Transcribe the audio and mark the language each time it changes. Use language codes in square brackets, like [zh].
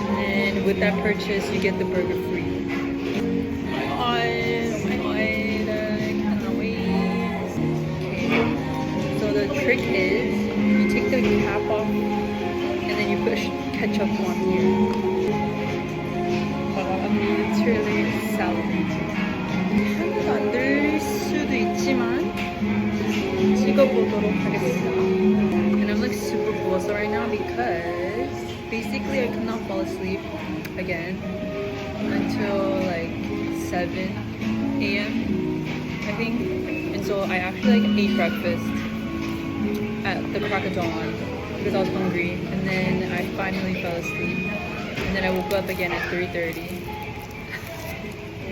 [en] And with that purchase, you get the burger free. Oh my god, I cannot wait. Okay. So the trick is, you take the cap off and then you put ketchup on here. I'm literally salivating. [ko] 하나도 안 들 수도 있지만 찍어보도록 하겠습니다. [en] And I'm like super buzzed right now because basically I could not fall asleep again until like 7 a.m. I think, and so I actually like ate breakfast at the crack of dawn because I was hungry, and then I finally fell asleep, and then I woke up again at 3:30.